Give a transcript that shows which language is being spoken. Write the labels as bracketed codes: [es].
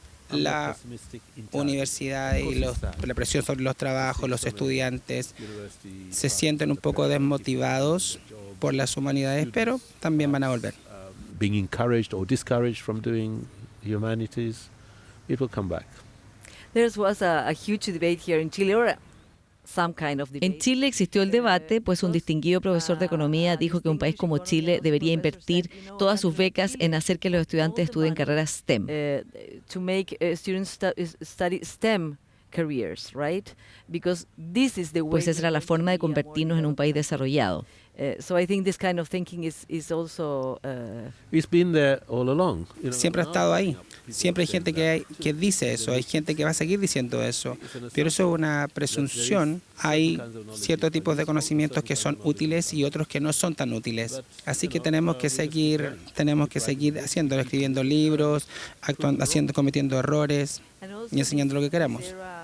[es] La universidad y la presión sobre los trabajos, los estudiantes se sienten un poco desmotivados por las humanidades, pero también van a volver. [en] Being encouraged or discouraged from doing humanities, it will come back. There was a huge debate here in Chile, or some kind of debate. [es] En Chile existió el debate, pues un distinguido profesor de economía dijo que un país como Chile debería invertir todas sus becas en hacer que los estudiantes estudien carreras STEM. [en] To make students study STEM careers, right? Because this is the way. [es] Pues esa era la forma de convertirnos en un país desarrollado. [en] So I think this kind of thinking is also. It's been there all along. [es] Siempre ha estado ahí. Siempre hay gente que dice eso, hay gente que va a seguir diciendo eso. Pero eso es una presunción. Hay ciertos tipos de conocimientos que son útiles y otros que no son tan útiles. Así que tenemos que seguir haciéndolo, escribiendo libros, cometiendo errores y enseñando lo que queremos.